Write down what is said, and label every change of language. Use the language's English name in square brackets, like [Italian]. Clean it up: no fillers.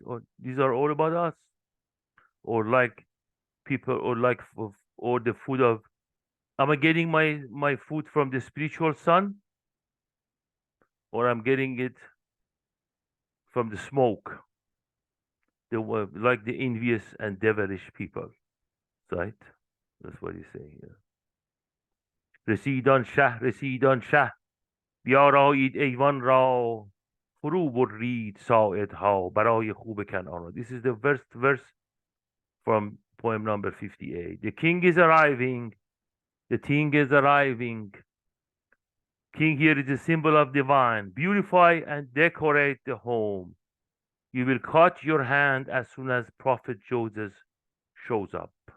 [English] Or these are all about us? Or like people, or the food of, am I getting my food from the spiritual sun? Or I'm getting it from the smoke? Like the envious and devilish people, right? That's what he's saying here. [Persian] رسیدان شه بیارایید ایوان را فرو برید ساعدها برای خوب کنعان. [English] This is the verse from poem number 58. The king is arriving. The king is arriving. King here is a symbol of divine. Beautify and decorate the home. You will cut your hand as soon as Prophet Joseph shows up.